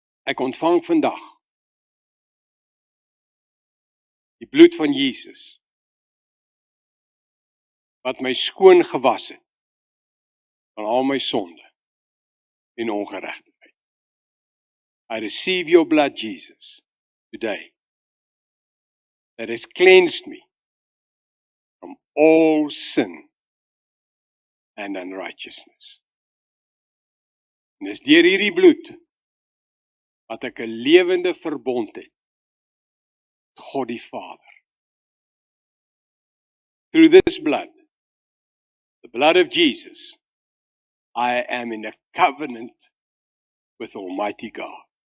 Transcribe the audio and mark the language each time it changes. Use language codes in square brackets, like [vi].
[af] Ek ontvang vandag die bloed van Jesus wat my skoon gewas het van al my sonde en ongeregtigheid. [en] I receive your blood, Jesus, today that has cleansed me from all sin and unrighteousness. [af] En dis deur hierdie bloed wat ek 'n lewende verbond het met God die Vader. [en] Through this blood, the blood of Jesus, I am in a covenant with Almighty God.